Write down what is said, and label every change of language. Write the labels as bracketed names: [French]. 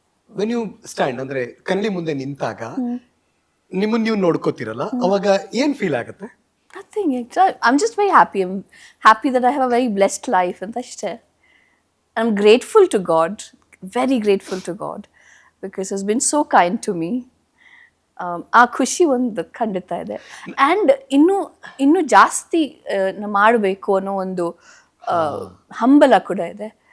[English] when you stand [Kannada] ಅಂದ್ರೆ ಕನ್ನಡಿ ಮುಂದೆ ನಿಂತಾಗ ನಿಮ್ಮನ್ನ ನೀವು ನೋಡ್ಕೋತಿರಲ್ಲ, ಅವಾಗ ಏನ್ ಫೀಲ್ ಆಗುತ್ತೆ? [English] Nothing. I'm just very happy. I'm happy that I have a very blessed life and ಅಷ್ಟೇ. I'm grateful to God, very grateful to God, because He's been so kind to me. [Kannada] ಆ ಖುಷಿ ಒಂದು ಖಂಡಿತ ಇದೆ. And ಇನ್ನೂ ಜಾಸ್ತಿ ಮಾಡಬೇಕು ಅನ್ನೋ ಒಂದು ಹಂಬಲ ಕೂಡ ಇದೆ.